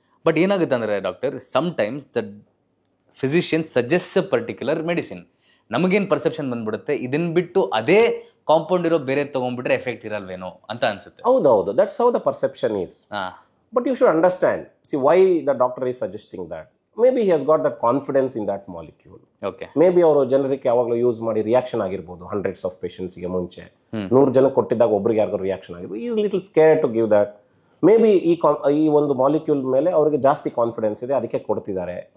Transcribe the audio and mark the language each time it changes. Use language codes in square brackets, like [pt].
[en] but [kn] ಏನಾಗುತ್ತೆ ಅಂದರೆ [en] Doctor, sometimes the physician suggest a particular medicine. [kn] ನಮಗೇನು ಪರ್ಸೆಪ್ಷನ್ ಬಂದ್ಬಿಡುತ್ತೆ, ಇದನ್ನ ಬಿಟ್ಟು ಅದೇ ಕಾಂಪೌಂಡ್ ಇರೋ ಬೇರೆ ತಗೊಂಡ್ಬಿಟ್ರೆ ಎಫೆಕ್ಟ್ ಇರಲ್ವೇನೋ ಅಂತ ಅನ್ಸುತ್ತೆ. ಹೌದೌದು, [en] That's how the perception is. But you should understand, see why the doctor is suggesting that. Maybe he has got that confidence in that molecule. Okay. [kn] Maybe ಅವರು ಜನರಿಗೆ ಯಾವಾಗಲೂ ಯೂಸ್ ಮಾಡಿ ರಿಯಾಕ್ಷನ್ ಆಗಿರ್ಬೋದು, ಹಂಡ್ರೆಡ್ಸ್ ಆಫ್ ಪೇಷಂಟ್ಸ್ಗೆ ಮುಂಚೆ 100 ಜನಕ್ಕೆ ಕೊಟ್ಟಿದ್ದಾಗ ಒಬ್ರಿಗೆ ಯಾರಿಗೂ reaction ಆಗಿರ್ಬೋದು. [en] Is little scare to give that. [kn] May be ಈ ಒಂದು ಮಾಲಿಕ್ಯೂಲ್ ಮೇಲೆ ಅವರಿಗೆ ಜಾಸ್ತಿ ಕಾನ್ಫಿಡೆನ್ಸ್ ಇದೆ, ಅದಕ್ಕೆ ಕೊಡ್ತಿದ್ದಾರೆ.